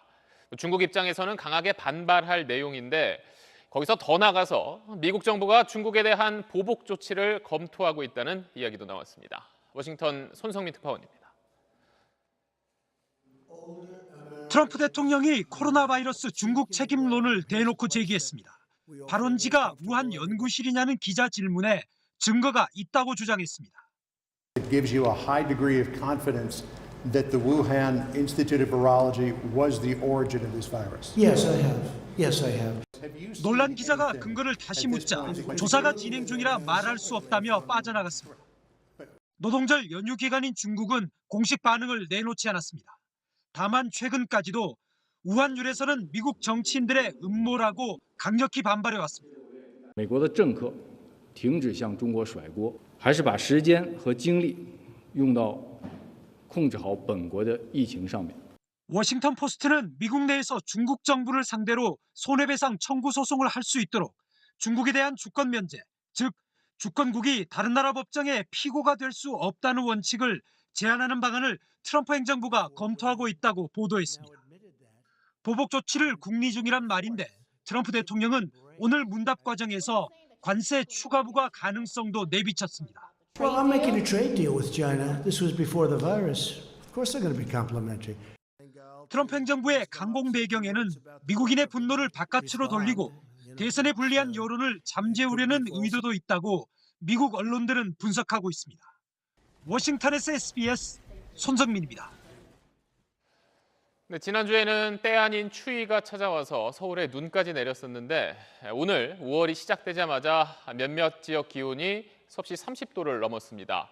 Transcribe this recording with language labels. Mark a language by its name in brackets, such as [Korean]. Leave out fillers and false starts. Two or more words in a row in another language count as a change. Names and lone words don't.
[Korean] 중국 입장에서는 강하게 반발할 내용인데 거기서 더 나가서 미국 정부가 중국에 대한 보복 조치를 검토하고 있다는 이야기도 나왔습니다. 워싱턴 손성민 특파원입니다. 트럼프 대통령이 코로나 바이러스 중국 책임론을 대놓고 제기했습니다. 발원지가 우한 연구실이냐는 기자 질문에 증거가 있다고 주장했습니다. [English] It gives you a high degree of confidence that the Wuhan Institute of Virology was the origin of this virus. Yes, I have. Yes, I have. [Korean] 논란 기자가 근거를 다시 묻자 조사가 진행 중이라 말할 수 없다며 빠져나갔습니다. 노동절 연휴 기간인 중국은 공식 반응을 내놓지 않았습니다. 다만 최근까지도 우한율에서는 미국 정치인들의 음모라고 강력히 반발해왔습니다. [Chinese] 美国的政客停止向中国甩锅，还是把时间和精力用到控制好本国的疫情上面。 [Korean] 워싱턴 포스트는 미국 내에서 중국 정부를 상대로 손해배상 청구 소송을 할 수 있도록 중국에 대한 주권 면제, 즉 주권국이 다른 나라 법정의 피고가 될 수 없다는 원칙을 제한하는 방안을 트럼프 행정부가 검토하고 있다고 보도했습니다. 보복 조치를 궁리 중이란 말인데 트럼프 대통령은 오늘 문답 과정에서 관세 추가 부과 가능성도 내비쳤습니다. [English] Well, I'm making a trade deal with China. This was before the virus. Of course they're going to be complimentary. [Korean] 트럼프 행정부의 강공 배경에는 미국인의 분노를 바깥으로 돌리고 대선에 불리한 여론을 잠재우려는 의도도 있다고 미국 언론들은 분석하고 있습니다. 워싱턴에서 SBS 손성민입니다. 네, 지난주에는 때 아닌 추위가 찾아와서 서울에 눈까지 내렸었는데 오늘 5월이 시작되자마자 몇몇 지역 기온이 섭씨 30도를 넘었습니다.